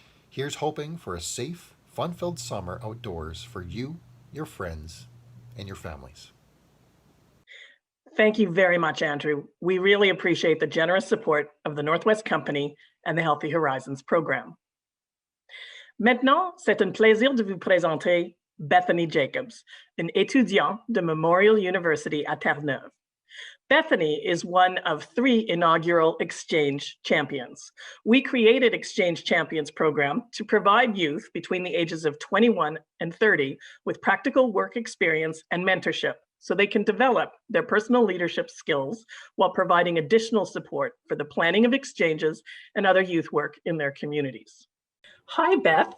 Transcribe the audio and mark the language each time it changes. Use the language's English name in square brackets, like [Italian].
[English] Here's hoping for a safe, fun-filled summer outdoors for you, your friends, and your families. Thank you very much, Andrew. We really appreciate the generous support of the Northwest Company and the Healthy Horizons program. [French] Maintenant, c'est un plaisir de vous présenter Bethany Jacobs, an étudiant de Memorial University à Terre-Neuve. [English] Bethany is one of 3 inaugural Exchange Champions. We created Exchange Champions program to provide youth between the ages of 21 and 30 with practical work experience and mentorship so they can develop their personal leadership skills while providing additional support for the planning of exchanges and other youth work in their communities. Hi, Beth.